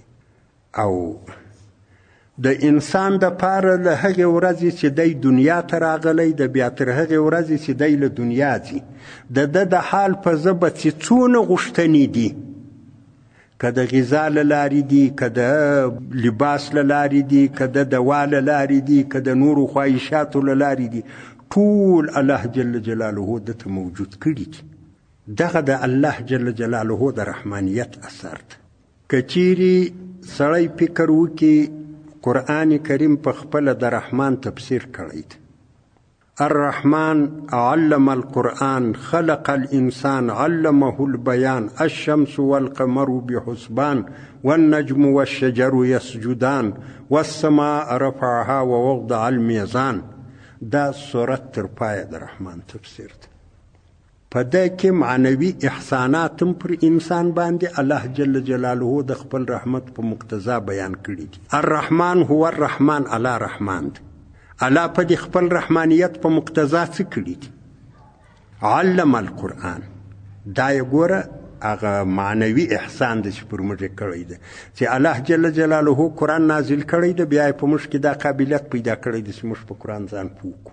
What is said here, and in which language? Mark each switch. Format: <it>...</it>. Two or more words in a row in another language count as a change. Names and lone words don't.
<ps>او د انسان دپاره له هغې ورځې چې دی دنیا ته راغلی ده، بیا تر هغې ورځې چې دی له دنیا ځي، د ده د حال په ژبه چې څونه غوښتنې دي، که د غذا له لارې دي، که د لباس له لارې دي، که د دوا له لارې دي، که د نورو خواهشاتو له لارې دي، ټول الله</ps> <ar>جل جلاله</ar> <ps>دته موجود کړي دي. دغه د الله</ps> <ar>جل جلاله</ar> <ps>د رحمانیت اثر ده. که چیرې سړی فکر وکړي قرآن کریم په خپله د رحمان تفسیر کړی دی.</ps> <ar>الرحمن علم القرآن خلق الإنسان علمه البيان الشمس والقمر بحسبان والنجم والشجر يسجدان والسماء رفعها ووضع الميزان.</ar> <ps>دا سورت تر پایه د رحمان تفسیر دی. په ده کې معنوي احسانات هم پر انسان باندې الله</ps> <ar>جل جلاله</ar> <ps>د خپل رحمت په مقتضا بیان کړي دي.</ps> <ar>الرحمن هو الرحمن،</ar> <ps>الله رحمان دی. الله په دې خپل رحمانیت په مقتضا څه کړي دي؟</ps> <ar>علم القرآن.</ar> <ps>دا یې ګوره هغه معنوي احسان دی چې پر موږ یې کړی دی چې الله</ps> <ar>جل جلاله</ar> <ps>قرآن نازل کړی دی، بیا یې په موږ کې دا قابلیت پیدا کړی دی چې موږ په قرآن ځان پوه کړو.</ps>